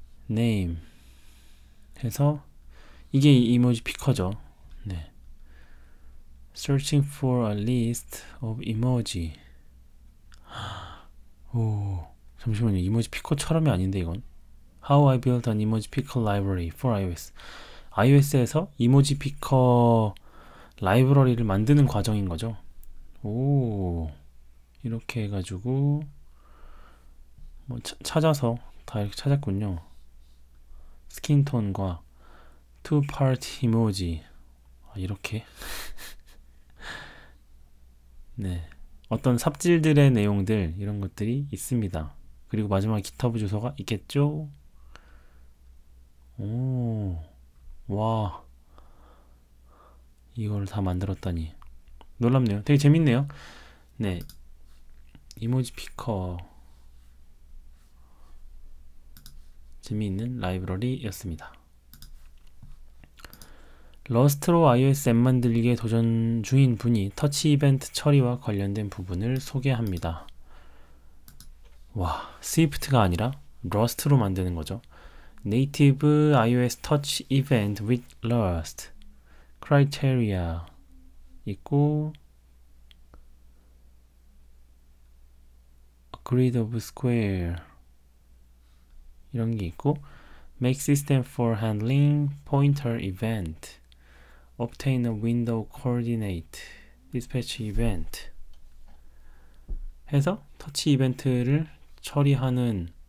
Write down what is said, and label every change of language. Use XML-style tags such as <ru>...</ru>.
<ko>name 해서 이게 이모지 피커죠.</ko> <en>네. Searching for a list of emoji.</en> <ko>오, 잠시만요. 이모지 피커처럼이 아닌데 이건.</ko> <en>How I built an emoji picker library for iOS.</en> <ko>iOS에서 이모지 피커 라이브러리를 만드는 과정인 거죠. 오, 이렇게 해가지고 찾아서 다 이렇게 찾았군요. 스킨톤과 two part 이모지. 이렇게 네, 어떤 삽질들의 내용들 이런 것들이 있습니다. 그리고 마지막 GitHub 주소가 있겠죠? 오, 와, 이걸 다 만들었다니 놀랍네요. 되게 재밌네요. 네, 이모지 피커 재미있는 라이브러리였습니다. 러스트로 iOS 앱 만들기에 도전 중인 분이 터치 이벤트 처리와 관련된 부분을 소개합니다. 와, 스위프트가 아니라 러스트로 만드는 거죠.</ko> <en>Native iOS Touch Event with Rust Criteria 있고 Grid of Square 이런 게 있고 Make System for Handling Pointer Event Obtain a Window Coordinate Dispatch Event</en> <ko>해서 터치 이벤트를 처리하는</ko>